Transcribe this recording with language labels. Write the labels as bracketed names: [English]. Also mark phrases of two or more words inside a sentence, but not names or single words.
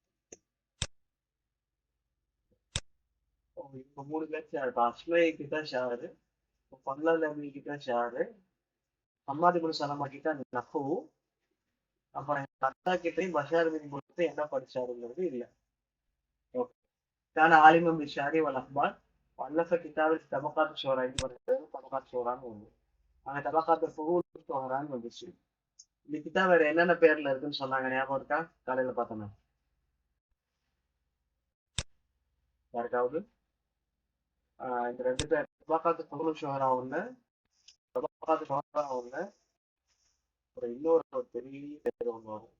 [Tamil] இப்போ 3 பேர் ஷாரு. அஸ்மாயி கிட்ட ஷாரு, ஃபல்லல் அலி கிட்ட ஷாரு, ஹம்மாது இப்னு சலமா கிட்ட நஹு. அப்புறம் எங்க அத்தா கிட்டையும் பஷார் பின் பொறுத்து என்ன படிச்சாருங்கிறது இல்லை. ஓகே. [Arabic] كان عالما بالشعر والأخبار وألف كتاب طبقات الشعراء. [Tamil] طبقات الشعراء ஒண்ணு. ஆனா طبقات الفهول الشعراء வந்துச்சு. இந்த கிதாப் வேற என்னென்ன பேர்ல இருக்குன்னு சொன்னாங்க ஞாபகம் இருக்கா? காலையில பார்த்தோமே. யாருக்காவது? இந்த ரெண்டு பேர் தபக்காத்து ஃபுல் ஷுஹரா ஒண்ணு, தபக்காத்து ஷுஹரா ஒண்ணு, அப்புறம் இன்னொரு ஒரு பெரிய பேர் ஒண்ணு வரும்.